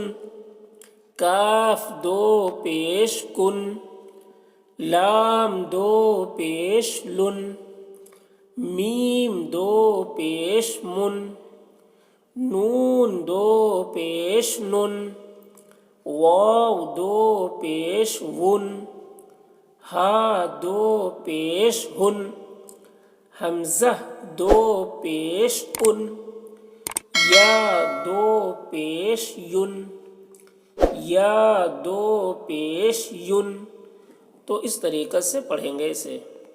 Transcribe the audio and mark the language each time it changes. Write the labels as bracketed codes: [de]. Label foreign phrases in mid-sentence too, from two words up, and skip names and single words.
[ur] کاف دو پیش کن، لام دو پیش لن، میم دو پیش من، نون دو پیش نن، واو دو پیش ون، ہا دو پیش ہن، حمزہ دو پیش ان، یا دو پیش ین، یا دو پیش ین. تو اس طریقے سے پڑھیں گے اسے.